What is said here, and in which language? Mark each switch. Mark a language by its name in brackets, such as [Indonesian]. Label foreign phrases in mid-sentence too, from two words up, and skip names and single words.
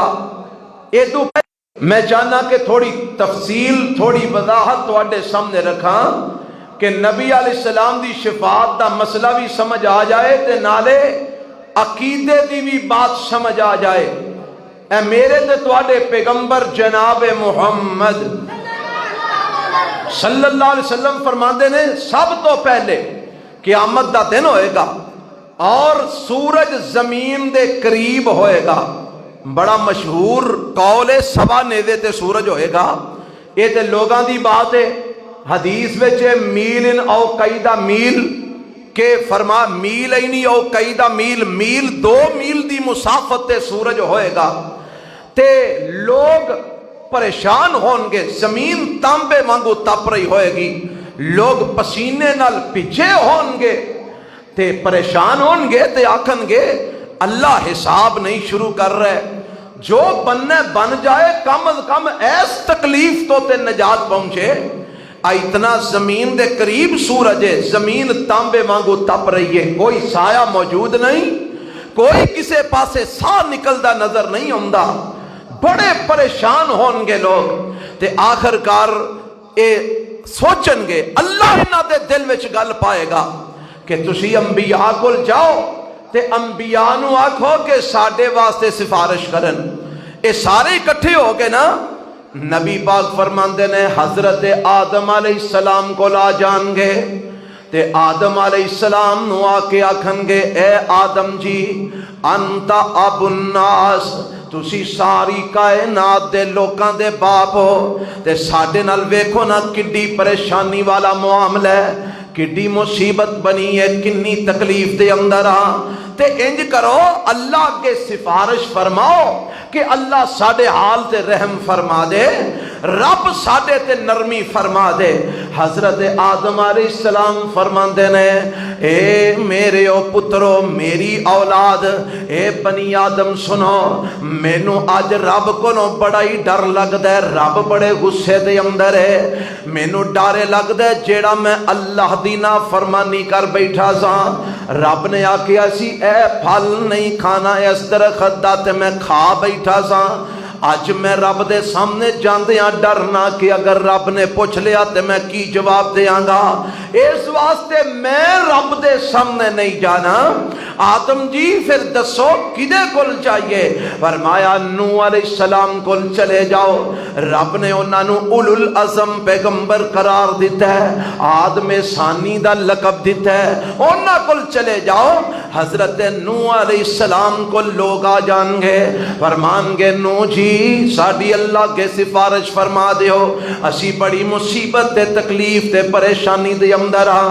[Punjabi] میں چاہنا کہ تھوڑی تفصیل، تھوڑی وضاحت تواڈے سامنے رکھاں کہ نبی [Arabic] علیہ السلام [Punjabi] دی شفاعت دا مسئلہ بھی سمجھ آ جائے تے نالے عقیدے دی بھی بات سمجھ آ جائے۔ اے میرے تے تواڈے پیغمبر جناب محمد [Arabic] صلی اللہ علیہ وسلم [Punjabi] فرماندے نے، سب تو پہلے قیامت دا دن ہوئے گا اور سورج زمین دے قریب ہوئے گا۔ بڑا مشہور قول ہے، سوا نیزے تے سورج ہوئے گا۔ یہ تے لوگاں دی بات ہے، حدیث وچ میل او قیدہ میل کہ فرما میل ہی نہیں او قیدہ میل، میل 2 میل دی مسافت تے سورج ہوئے گا تے لوگ پریشان ہون گے، زمین تانبے وانگو تپ رہی ہوئے گی، لوگ پسینے نال پچھے ہون گے تے پریشان ہون گے تے آکھن گے اللہ حساب نہیں شروع کر رہے، جو بننے بن جائے، کم از کم ایس تکلیف تو تے نجات پہنچے۔ اتنا زمین دے قریب سورج ہے، زمین تانبے وانگو تپ رہی ہے، کوئی سایہ موجود نہیں، کوئی کسے پاسے سا نکلدا نظر نہیں ہوندا، بڑے پریشان ہون گے لوگ تے آخر کار اے سوچن گے، اللہ انہاں دے دل وچ گل پائے گا کہ تسی انبیاء کول جاؤ تے انبیاء نو آکھو کہ ساڈے واسطے سفارش کرن۔ اے سارے اکٹھے ہو گئے نا، نبی پاک فرماندے نے حضرت آدم [Arabic] علیہ السلام [Punjabi] کو لا جان گے تے آدم [Arabic] علیہ السلام [Punjabi] نو آ کے آکھن گے، اے آدم جی [Arabic] انت ابو الناس، [Punjabi] تسی ساری کائنات دے لوکاں دے باپ ہو تے ساڈے نال ویکھو نا کڈی پریشانی والا معاملہ ہے، کڈی مصیبت بنی ہے، کنی تکلیف دے اندر تے انج کرو اللہ کے سفارش فرماؤ کہ اللہ ساڈے حال تے رحم فرما دے، رب ساڈے تے نرمی فرما دے۔ حضرت آدم [Arabic] علیہ السلام [Punjabi] فرماندے نے اے میرے او پترو میری اولاد، اے بنی آدم سنو، مینوں اج رب کولوں بڑا ہی ڈر لگدا ہے، رب بڑے غصے دے اندر ہے، مینوں ڈر لگدا ہے جیڑا میں اللہ دی نافرمانی کر بیٹھا ساں۔ رب نے آکھیا سی اے پھل نہیں کھانا اس درخت دا تے میں کھا بیٹھا ساں۔ اج میں رب دے سامنے جاندیاں ڈرنا کہ اگر رب نے پوچھ لیا تے میں کی جواب دیاں گا، اس واسطے میں رب دے سامنے نہیں جانا۔ آدم جی پھر دسو کدے کول چاہیے؟ فرمایا نوح [Arabic] علیہ السلام [Punjabi] کول چلے جاؤ، رب نے انہاں نو اولو العزم پیغمبر قرار دیتا ہے، آدم ثانی دا لقب دیتا ہے، انہاں کول چلے جاؤ۔ حضرت نوح [Arabic] علیہ السلام [Punjabi] کو لوگ آ جان گے، فرمان گے نوح جی ساڈی اللہ کے سفارش فرما دیو، اسی بڑی مصیبت تے تکلیف تے پریشانی دے اندر ہاں۔